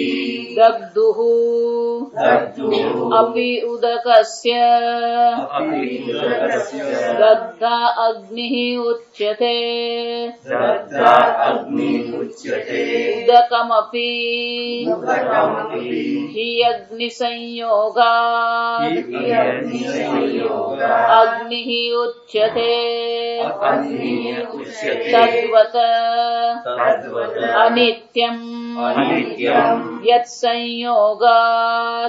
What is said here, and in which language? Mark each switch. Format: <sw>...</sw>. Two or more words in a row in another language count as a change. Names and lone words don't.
<sa>दग्धुः दग्धुः अपि उदकस्य अपि उदकस्य दग्धा अग्निः उच्यते दग्धा अग्नि उच्यते उदकमपि उदकमपि हि अग्निसंयोगात् अग्निसंयोगात् अग्निः उच्यते अग्नि उच्यते तद्वत् तद्वत अनित्यम् अनित्यम यत्संयोगात्</sa>